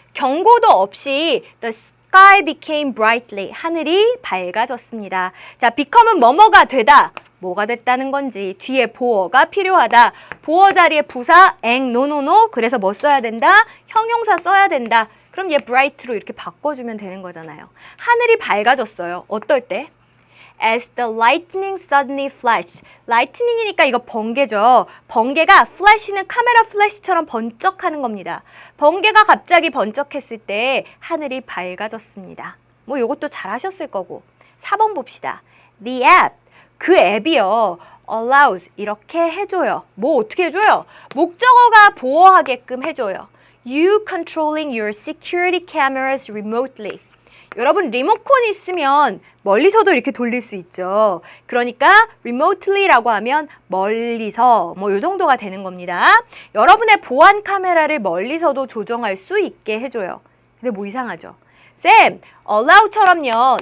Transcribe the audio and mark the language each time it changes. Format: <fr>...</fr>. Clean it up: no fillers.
<ko>경고도 없이</ko> <en>the sky became brightly.</en> <ko>하늘이 밝아졌습니다. 자, become은 뭐뭐가 되다. 뭐가 됐다는 건지 뒤에 보어가 필요하다. 보어 자리에 부사 eng, no. 그래서 뭐 써야 된다? 형용사 써야 된다. 그럼 얘 bright로 이렇게 바꿔주면 되는 거잖아요. 하늘이 밝아졌어요. 어떨 때?</ko> <en>As the lightning suddenly flashed.</en> <ko>lightning이니까 이거 번개죠. 번개가 flash는 카메라 플래시처럼 번쩍하는 겁니다. 번개가 갑자기 번쩍했을 때 하늘이 밝아졌습니다. 뭐 이것도 잘 하셨을 거고. 4번 봅시다.</ko> <en>The app.</en> <ko>그 앱이요. allows. 이렇게 해줘요. 뭐 어떻게 해줘요? 목적어가 보호하게끔 해줘요.</ko> <en>You controlling your security cameras remotely.</en> <ko>여러분 리모컨 있으면 멀리서도 이렇게 돌릴 수 있죠. 그러니까 remotely라고 하면 멀리서 뭐 요 정도가 되는 겁니다. 여러분의 보안 카메라를 멀리서도 조정할 수 있게 해줘요. 근데 뭐 이상하죠? 쌤, allow처럼요.</ko>